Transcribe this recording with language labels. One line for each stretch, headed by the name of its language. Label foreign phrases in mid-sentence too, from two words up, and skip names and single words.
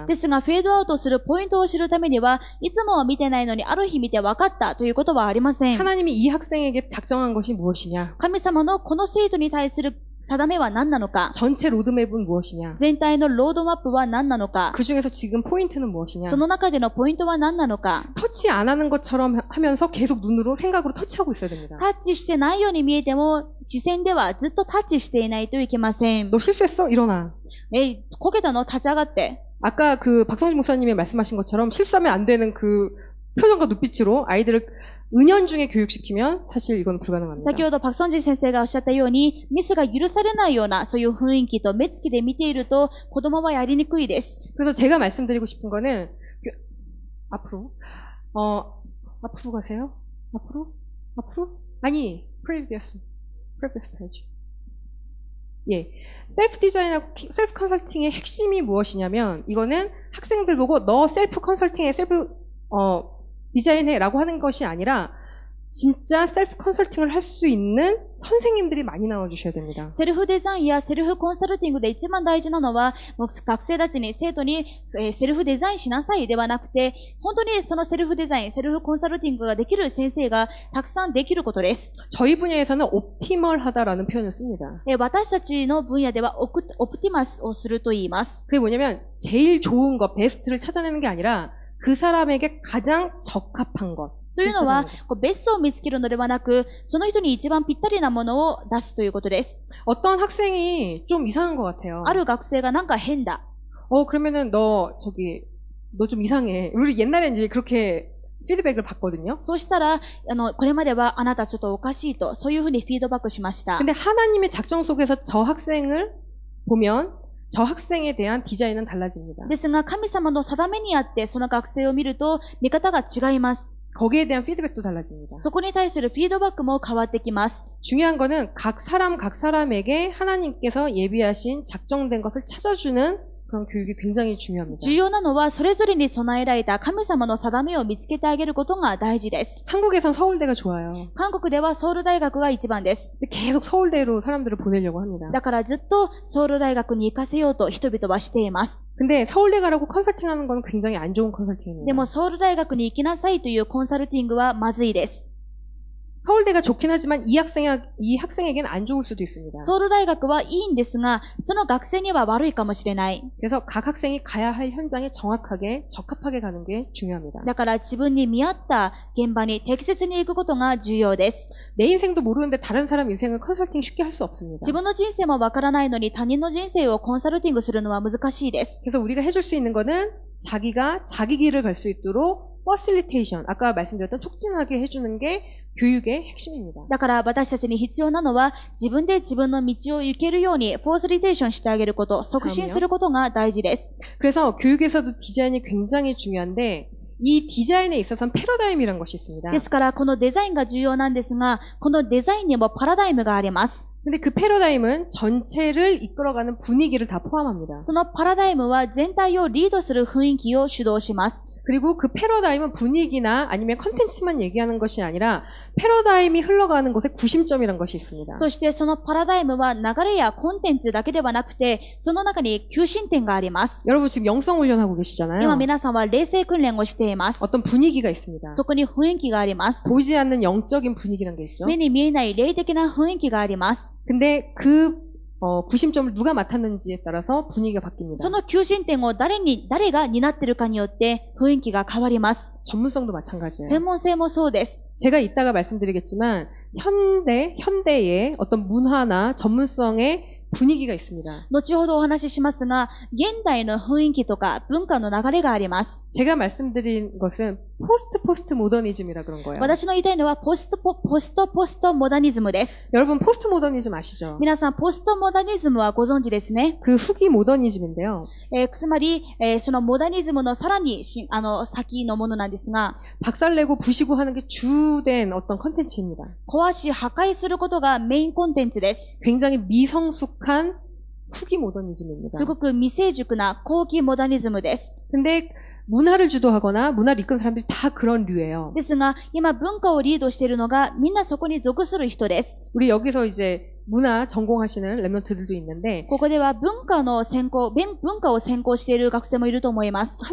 Japanese: ですが、フェードアウトするポイントを知るためには、いつもは見てないのにある日見て分かったということはありません。
Korean: 하나님이 이 학생에게 작정한 것이 무엇이냐?
Japanese: 神様のこの生徒に対する定めは何なのか、
Korean: 전체 로드맵은 무엇이냐?
Japanese: 全体のロードマップは何なのか、
Korean: 그 중에서 지금 포인트는 무엇이냐?
Japanese: その中でのポイントは何なのか、
Korean: 터치 안 하는 것처럼 하면서 계속 눈으로 생각으로 터치하고 있어야 됩니다.
Japanese: タッチしてないように見えても、視線ではずっとタッチしていないといけません。
Korean: 너 실수했어? 일어나.
Japanese: こけたの？立ち上がって。
Korean: 아까 그 박성진 목사님이 말씀하신 것처럼 실수하면 안 되는 그 표정과 눈빛으로 아이들을 은연중에 교육시키면 사실 이건 불가능합니다.
Japanese: 先ほどパクソンジン先生がおっしゃったように、ミスが許されないようなそういう雰囲気と目つきで見ていると子供はやりにくいです。
Korean: 그래서 제가 말씀드리고 싶은 거는 앞으로 앞으로 가세요. 앞으로 아니 previous 해야지. 예, 셀프 디자인하고 셀프 컨설팅의 핵심이 무엇이냐면 이거는 학생들 보고 너 셀프 컨설팅에 셀프 디자인해라고 하는 것이 아니라 진짜 셀프 컨설팅을 할 수 있는 선생님들이 많이 나와주셔야 됩니다.
Japanese: セルフデザインやセルフコンサルティングで一番大事なのは、もう学生たちに、生徒に、セルフデザインしなさいではなくて、本当にそのセルフデザイン、セルフコンサルティングができる先生がたくさんできることです。
Korean: 저희 분야에서는 옵티멀하다라는 표현을 씁니다.
Japanese: 私たちの分野ではオプティマスをすると言います。
Korean: 그게 뭐냐면 제일 좋은 것, 베스트를 찾아내는 게 아니라 그 사람에게 가장 적합한 것.
Japanese: というのは、ベストを見つけるのではなく、その人に一番ぴったりなものを出すということです。
Korean: 어떤 학생이 좀 이상한 것 같아요.
Japanese: ある学生がなんか変だ。
Korean: 그러면은 너 좀 이상해. 우리 옛날에 이제 그렇게 피드백을 받거든요.
Japanese: そうしたら、これまではあなたちょっとおかしいと、そういうふうにフィードバックしました。
Korean: 근데 하나님의 작정 속에서 저 학생을 보면 저 학생에 대한 디자인은 달라집니다.
Japanese: ですが、神様の定めにあって、その学生を見ると、見方が違います。
Korean: 거기에 대한 피드백도 달라집니다.
Japanese: そこに対するフィードバックも変わってきます。
Korean: 중요한 거는 각 사람에게 하나님께서 예비하신 작정된 것을 찾아주는 그런 교육이 굉장히 중요합니다.
Japanese: 重要なのは、それぞれに備えられた神様の定めを見つけてあげることが大事です。
Korean: 한국에선 서울대가 좋아요.
Japanese: 韓国ではソウル大学が一番です。
Korean: 근데 계속 서울대로 사람들을 보내려고 합니다.
Japanese: だからずっとソウル大学に行かせようと人々はしています。
Korean: 근데 서울대 가라고 컨설팅하는 건 굉장히 안 좋은 컨설팅입니다.
Japanese: でもソウル大学に行きなさいというコンサルティングはまずいです。
Korean: 서울대가 좋긴 하지만 이 학생에게는 안 좋을 수도 있습니다.
Japanese: ソウル大学はいいんですが、その学生には悪いかもしれない。
Korean: 그래서 각 학생이 가야 할 현장에 정확하게 적합하게 가는 게 중요합니다.
Japanese: だから自分に見合った現場に適切に行くことが重要です。
Korean: 내 인생도 모르는데 다른 사람 인생을 컨설팅 쉽게 할 수 없습니다.
Japanese: 自分の人生もわからないのに他人の人生をコンサルティングするのは難しいです。
Korean: 그래서 우리가 해줄 수 있는 거는 자기가 자기 길을 갈 수 있도록 퍼실리테이션, 아까 말씀드렸던 촉진하게 해주는 게 교육의 핵심입니다.
Japanese: だから私たちに必要なのは自分で自分の道を行けるようにフォースリテーションしてあげること、促進することが大事です。
Korean: 그래서 교육에서도 디자인이 굉장히 중요한데 이 디자인에 있어서는 패러다임이라는 것이 있습니다.
Japanese: ですからこのデザインが重要なんですが、このデザインにもパラダイムがあります。
Korean: 근데 그 패러다임은 전체를 이끌어가는 분위기를 다 포함합니다.
Japanese: そのパラダイムは全体をリードする雰囲気を主導します。
Korean: 그리고 그 패러다임은 분위기나 아니면 컨텐츠만 얘기하는 것이 아니라 패러다임이 흘러가는 곳에 구심점이라는 것이 있습니다.
Japanese: そしてそのパラダイムは流れやコンテンツだけではなくて、その中に急進点があります。
Korean: 여러분 지금 영성 훈련하고 계시잖아요.
Japanese: 今皆さんは霊性訓練をしています。
Korean: 어떤 분위기가 있습니다.
Japanese: そこに雰囲気があります。
Korean: 보이지 않는 영적인 분위기라는 게 있죠.
Japanese: 目に見えない霊的な雰囲気があります。
Korean: 근데 그 구심점을 누가 맡았는지에 따라서 분위기가 바뀝니다.
Japanese: その急進点を誰が担っているかによって雰囲気が変わります。
Korean: 전문성도 마찬가지예요.
Japanese: 専門性もそうです。
Korean: 제가 이따가 말씀드리겠지만 현대의 어떤 문화나 전문성의 분위기가 있습니다.
Japanese: 後ほどお話ししますが、現代の雰囲気とか文化の流れがあります。
Korean: 제가 말씀드린 것은 포스트 모더니즘이라 그런 거예요.
Japanese: 私の言いたいのはポストモダニズムです。
Korean: 여러분 포스트 모더니즘 아시죠?
Japanese: 皆さん、ポストモダニズムはご存知ですね。
Korean: 그 후기 모더니즘인데요.
Japanese: つまり、そのモダニズムのさらに先のものなんですが、
Korean: 박살내고 부시고 하는 게 주된 어떤 컨텐츠입니다.
Japanese: 壊し破壊することがメインコンテンツです。
Korean: 굉장히 미성숙한 후기 모더니즘입니다.
Japanese: すごく未成熟な後期モダニズムです。
Korean: 근데 문화를 주도하거나 문화를 이끄는 사람들이 다 그런 류예요.
Japanese: ですが、今文化をリードしているのがみんなそこに属する人です。
Korean: 우리 여기서 이제 문화 전공하시는 랩런트들도 있는데
Japanese: ここでは文化を専攻している学生もいると思います。